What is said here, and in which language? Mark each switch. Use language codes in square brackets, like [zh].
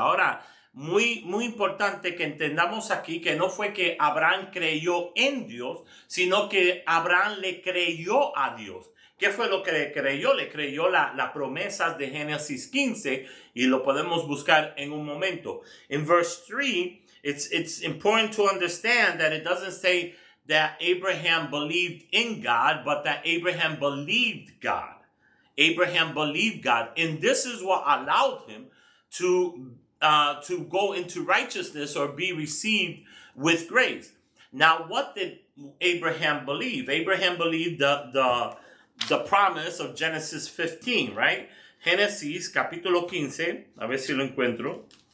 [es] Ahora, muy importante que entendamos aquí que no fue que Abraham creyó en Dios, sino que Abraham le creyó a Dios. ¿Qué fue lo que le creyó? Le creyó las promesas de Génesis 15 y lo podemos buscar en un momento. [en] In verse 3, it's important to understand that it doesn't say that Abraham believed in God, but that Abraham believed God. Abraham believed God, and this is what allowed him to go into righteousness or be received with grace. Now, what did Abraham believe? Abraham believed the promise of Genesis 15, right? [es] Génesis capítulo 15, a ver si lo encuentro.